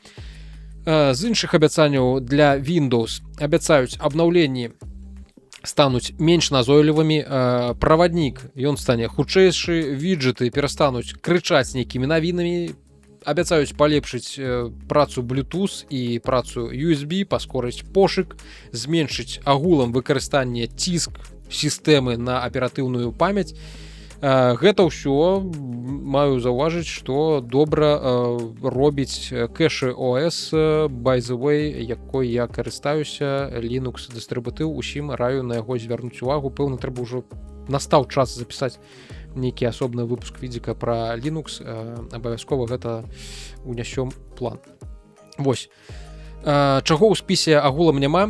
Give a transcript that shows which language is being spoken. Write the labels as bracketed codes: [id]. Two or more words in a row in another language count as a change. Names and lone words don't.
[be] З іншых абяцанняў для Windows абяцаюць абнаўленні стануць менш назойлівымі, праваднік ён стане хутчэйшы, виджеты перастануць крычаць нейкімі навінамі, абяцаюць палепшыць працу Bluetooth і працу USB, паскорыць пошык, зменшыць агулам выкарыстанне ціск сістэмы на аператыўную памяць. Гэта ўсё маю заўважыць, што добра робіць кэшы OS, [en] by the way, [be] якой я карыстаюся, Linux дыстрыбутыў, усім раю на яго звярнуць увагу. Пэўна, трэба ўжо настаў час запісаць нейкі асобны выпуск відзіка пра Linux, абавязкова гэта унясём план. Вось. Чаго ў спісе агулам няма?